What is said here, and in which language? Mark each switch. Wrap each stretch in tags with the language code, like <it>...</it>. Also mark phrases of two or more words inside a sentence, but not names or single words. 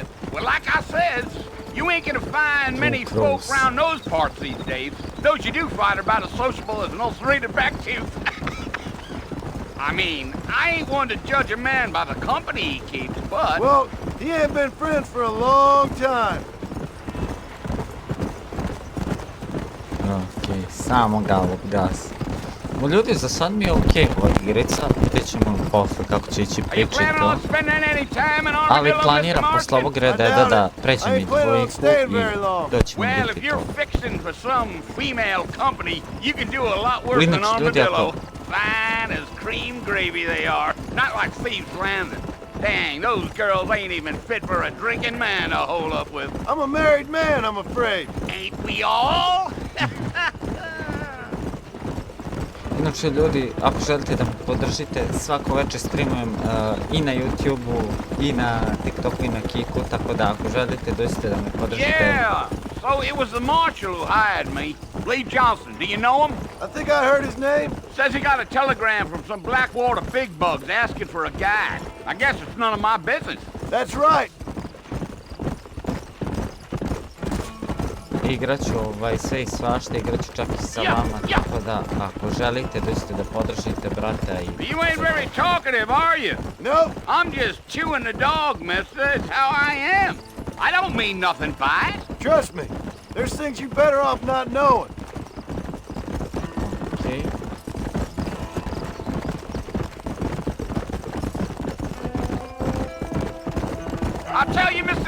<en>Well, like I said, you ain't gonna find many folk close. around those parts these days. Those you do find are about as sociable as an ulcerated back tooth. I mean, I ain't one to judge a man by the company he keeps, but... Well, he ain't been friends for a long time.</en> <sr>Okej, samo galop gas. Ljudi, za sad mi je okej ova igrica, vidjet ćemo posle kako će ići</sr> <en>Are you</en> <sr>priče i</sr> <en>planning to. on spending any time in</en> <sr>Ali</sr> <en>Armadillo,</en> <sr>planiram</sr> <en>Mr.</en> <sr>posle ovog</sr> <en>Marston?</en> <sr>Red Deada da pređem i dvojku i doćemo</sr> <en>Well, if</en> <sr>vidjeti</sr> <en>you're to. fixing for some female company, you can do a lot worse than</en> <sr>Inače, ljudi,</sr> <en>Armadillo.</en> <sr>ako...</sr> <en>Fine as cream gravy they are. Not like Thieves Landing. Dang, those girls ain't even fit for a drinking man to hold up with. I'm a married man, I'm afraid. Ain't we all?</en> <sr>Inače, ljudi, ako želite da me podržite, svako večer streamujem i na YouTube-u, i na TikToku, i na Kiku, tako da ako želite, dođite da me podržite.</sr> <en>Yeah, so it was the marshal who hired me. Lee Johnson, do you know him? I think I heard his name. Says he got a telegram from some Blackwater big bugs asking for a guide. I guess it's none of my business. That's right.</en> <sr>Igraću sve i svašta, igraću čak i sa vama, tako da ako želite, dođite da podržite brata i...</sr> <en>You ain't very talkative, are you? No, I'm just chewing the dog, mister. It's how I am. I don't mean nothing by it. trust me. There's things you better off not knowing.</en> <sr>Okej.</sr> <en>I'll tell you, Mr.</en>